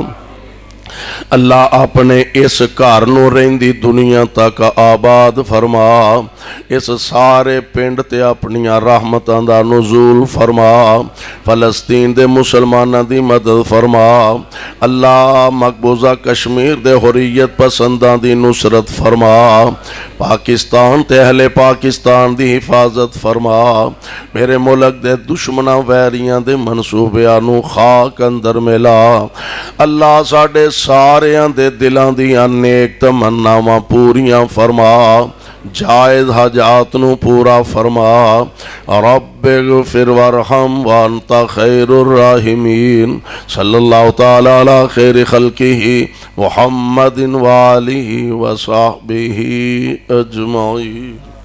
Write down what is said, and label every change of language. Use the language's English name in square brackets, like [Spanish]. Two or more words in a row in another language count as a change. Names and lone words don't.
[Punjabi] اللہ اپنے اس گھر نو رہندی دنیا تک آباد فرما اس سارے پنڈ تے اپنیاں رحمتاں دا نزول فرما فلسطین دے مسلماناں دی مدد فرما اللہ مقبوضہ کشمیر دے حریت پسنداں دی نصرت فرما پاکستان تے اہل پاکستان دی حفاظت فرما میرے ملک دے دشمناں ویریاں دے منصوبیاں نو خاک اندر ملا اللہ ساڑھے ساریاں دے دلاں دیاں نیک تمناواں پوریاں فرما جائز حاجات نو پورا فرما [Arabic] رب اغفر وارحم وانت خیر الراحمین صلی اللہ تعالی علی خیر خلقہ محمد وآلہ وصحبہ اجمعین